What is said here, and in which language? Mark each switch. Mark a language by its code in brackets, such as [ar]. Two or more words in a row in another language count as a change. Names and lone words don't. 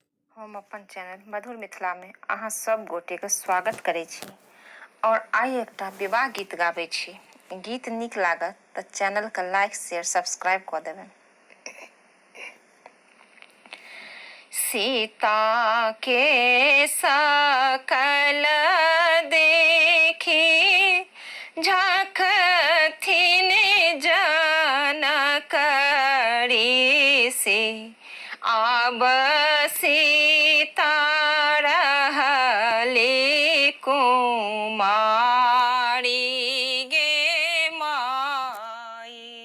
[mai] हम अपन चैनल मधुर मिथिला में अहाँ सब गोटे के स्वागत करै छी और आइ एकटा विवाह गीत गाबै छी। गीत नीक लागत तऽ चैनल के [en] like share subscribe [mai] कऽ देबै। सीता के सकल देखी झाँकथिन जनकरी से आब सीता रहली कुमारी गे माई।